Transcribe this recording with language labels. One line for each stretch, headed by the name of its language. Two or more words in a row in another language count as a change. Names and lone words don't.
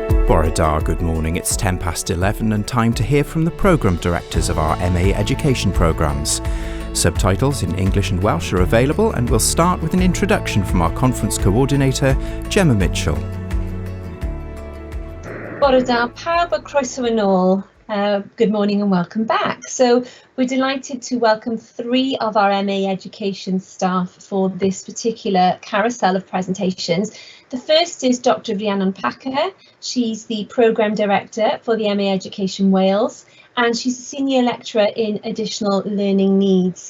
English: Borodar, good morning. It's 10 past 11 and time to hear from the programme directors of our MA education programmes. Subtitles in English and Welsh are available, and we'll start with an introduction from our conference coordinator, Gemma Mitchell.
Welsh: Borodar, pawb a croeso yn ôl.
English: Good morning and welcome back. So we're delighted to welcome 3 of our MA education staff for this particular carousel of presentations. The first is Dr. Rhiannon Packer. She's the Programme Director for the MA Education Wales, and she's a Senior Lecturer in Additional Learning Needs.